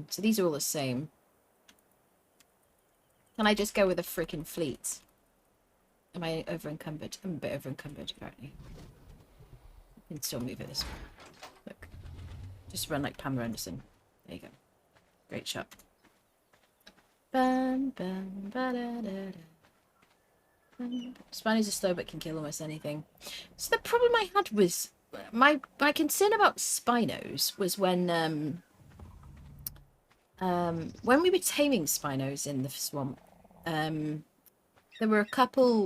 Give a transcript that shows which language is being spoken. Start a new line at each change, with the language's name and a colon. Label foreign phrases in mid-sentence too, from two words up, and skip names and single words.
English: So these are all the same. Can I just go with a freaking fleet? Am I over encumbered? I'm a bit over encumbered, apparently. I can still move it this way. Look. Just run like Pamela Anderson. There you go. Great shot. Bam, bam, ba da da da. Spiders are slow but can kill almost anything. So the problem I had was my concern about Spinos was when we were taming Spinos in the swamp, there were a couple.